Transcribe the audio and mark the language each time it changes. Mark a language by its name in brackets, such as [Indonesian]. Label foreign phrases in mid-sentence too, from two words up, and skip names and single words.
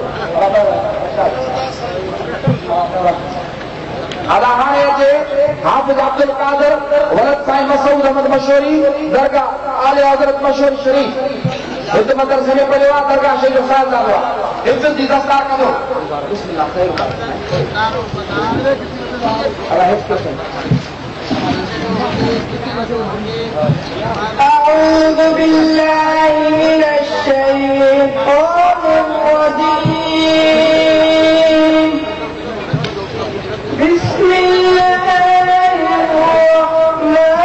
[Sindhi] अदा हाणे अचे हाफ़िज़ अब्दुल कादिर वलद साईं मसूद अहमद मशहूरी दरगाह आले हज़रत मशहूरी शरीफ हित मदरसे में पढ़ियो आहे दरगाह शरीफ जो ख़्याल कंदो आहे हिफ़्ज़ जी दस्तार कंदो बिस्मिल्लाह ख़ैर अल्लाह हिफ़्ज़ [Arabic] أعوذ بالله من الشيطان الرجيم بسم الله الرحمن